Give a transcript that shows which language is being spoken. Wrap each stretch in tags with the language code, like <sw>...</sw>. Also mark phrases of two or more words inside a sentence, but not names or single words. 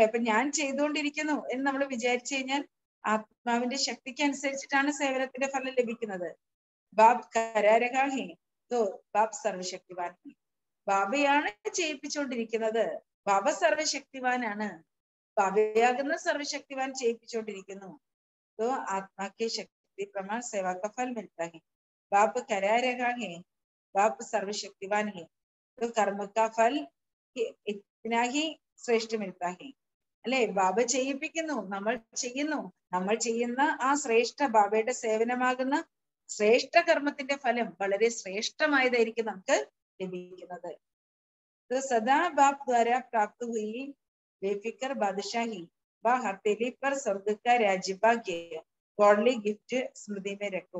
<ml>അപ്പൊ ഞാൻ ചെയ്തുകൊണ്ടിരിക്കുന്നു എന്ന് നമ്മൾ വിചാരിച്ചു കഴിഞ്ഞാൽ ആത്മാവിന്റെ ശക്തിക്ക് അനുസരിച്ചിട്ടാണ് സേവനത്തിന്റെ ഫലം ലഭിക്കുന്നത്.</ml> <hi>बाप करा रहा है तो बाप सर्वशक्तिवान.</hi> <ml>ബാബയാണ് ചെയ്യിപ്പിച്ചുകൊണ്ടിരിക്കുന്നത്. ബാബ സർവശക്തിവാനാണ്. ബാബയാകുന്ന സർവശക്തിവാൻ ചെയ്യിപ്പിച്ചുകൊണ്ടിരിക്കുന്നു.</ml> <hi>तो आत्मा की शक्ति प्रमाण सेवा का फल मिलता है. बाप करा रहा है, बाप सर्वशक्तिवान है, तो कर्म का फल इतना ही ശ്രേഷ്ഠ मिलता है.</hi> <ml>അല്ലെ? ബാബ ചെയ്യിപ്പിക്കുന്നു, നമ്മൾ ചെയ്യുന്നു. നമ്മൾ ചെയ്യുന്ന ആ ശ്രേഷ്ഠ ബാബയുടെ സേവനമാകുന്ന ശ്രേഷ്ഠ കർമ്മത്തിന്റെ ഫലം വളരെ ശ്രേഷ്ഠമായതായിരിക്കും നമുക്ക് ലഭിക്കുന്നത്.</ml> <hi>सदा बाप द्वारा प्राप्त हुई बेफिक्र बादशाही हथेली पर स्वर्ग का राज्यभाग्य</hi> <en>godly gift</en> <hi>स्मृति में रखो.</hi>